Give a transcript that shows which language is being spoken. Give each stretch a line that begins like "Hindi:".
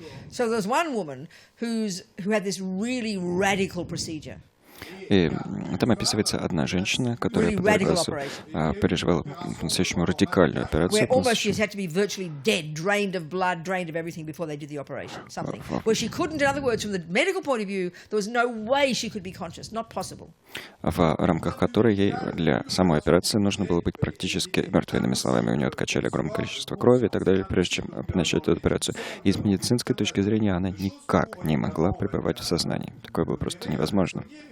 English: So there's one woman who had this really radical procedure. И там описывается одна женщина, которая переживала по-настоящему радикальную операцию. Where almost she had to be virtually dead, drained of blood, drained of everything before they did the operation. Something. Where she couldn't, in other words, from the medical point of view, there was no way she could be conscious. Not possible.
Russian: В рамках которой ей для самой операции нужно было быть практически мертвой. Иными словами, у нее откачали огромное количество крови и так далее, прежде чем начать эту операцию. И с медицинской точки зрения она никак не могла пребывать в сознании. Такое было просто невозможно.